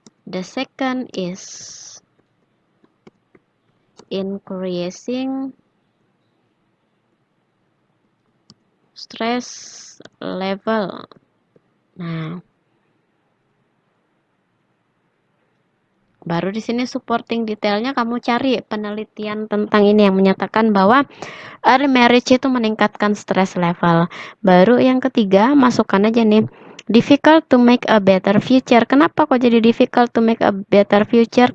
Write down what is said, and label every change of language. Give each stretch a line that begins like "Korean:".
English: The second is increasing stress level.
Indonesian: Nah, baru di sini supporting detailnya kamu cari penelitian tentang ini yang menyatakan bahwa early marriage itu meningkatkan stress level. Baru yang ketiga, masukkan aja nih.
English: Difficult to make a better future.
Indonesian: Kenapa kok jadi
English: difficult to make a better future?